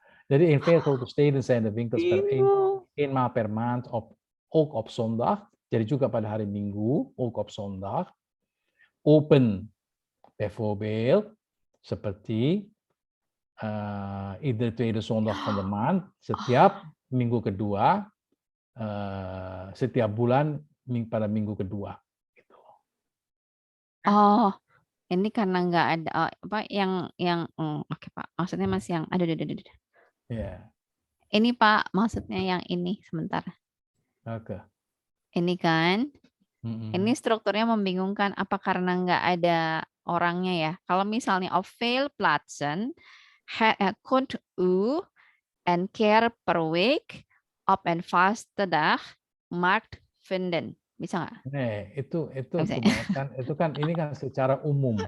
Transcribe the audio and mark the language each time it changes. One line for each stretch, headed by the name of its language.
Dutch: Jadi in veel grote steden zijn de winkels per
Indonesian: Bingung.
Dutch: eenmaal per maand ook op zondag.
Indonesian: Jadi juga pada hari Minggu,
Dutch: ook op zondag. Open, bijvoorbeeld,
Indonesian: seperti
Dutch: iedere tweede zondag van de maand,
Indonesian: setiap minggu kedua, setiap bulan pada minggu kedua. Gitu. Oh, ini karena nggak ada apa yang oke Pak. Maksudnya masih yang aduh. Ya, Ini Pak, maksudnya yang ini sebentar. oke. Ini kan, Mm-mm. ini strukturnya membingungkan apa karena nggak ada orangnya ya. Kalau misalnya
Dutch: of veel plaatsen kunt u een keer per week op een vaste dag markt vinden.
Indonesian: Bisa nggak? Itu Bisa. kebanyakan itu kan ini kan secara umum.